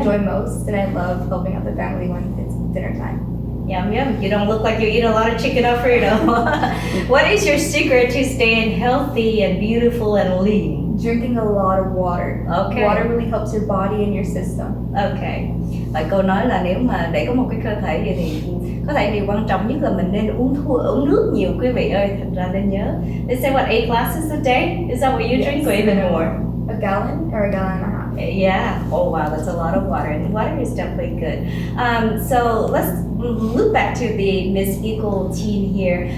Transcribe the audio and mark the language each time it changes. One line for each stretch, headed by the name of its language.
English: enjoy most, and I love helping out the family when it's dinner time. Yum yum. You don't look like you eat a lot of chicken Alfredo. What is your secret to staying healthy and beautiful and lean? drinking a lot of water. Okay. Water really helps your body and your system. Ok.
Vietnamese: Và cô nói là nếu mà để có một cái cơ thể vậy thì có thể điều quan trọng nhất là mình nên uống nước nhiều quý vị ơi. Thật ra nên nhớ.
English: They say what 8 glasses a day? Is that what you drink or even more? A gallon or a gallon and a half. Yeah. Oh wow, that's a lot of water, and water is definitely good. So let's look back to the Miss Equal Teen here.